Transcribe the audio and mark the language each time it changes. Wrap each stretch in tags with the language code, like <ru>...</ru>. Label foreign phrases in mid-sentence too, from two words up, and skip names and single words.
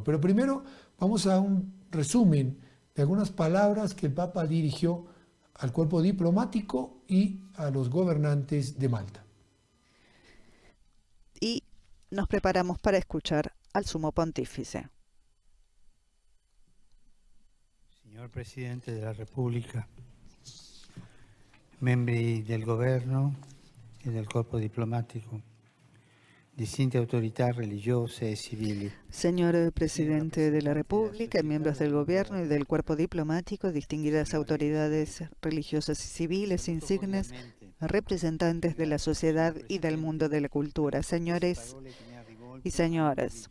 <es>Pero primero vamos a un resumen de algunas palabras que el Papa dirigió al cuerpo diplomático y a los gobernantes de Malta. Y nos preparamos para escuchar al Sumo Pontífice.</es> <it>Signor Presidente della Repubblica, membri del Governo e del Corpo Diplomatico,</it> <es>distintas autoridades religiosas y civiles. Señor Presidente de la República, miembros del Gobierno y del Cuerpo Diplomático, distinguidas autoridades religiosas y civiles, insignes representantes de la sociedad y del mundo de la cultura, señores y señoras.</es>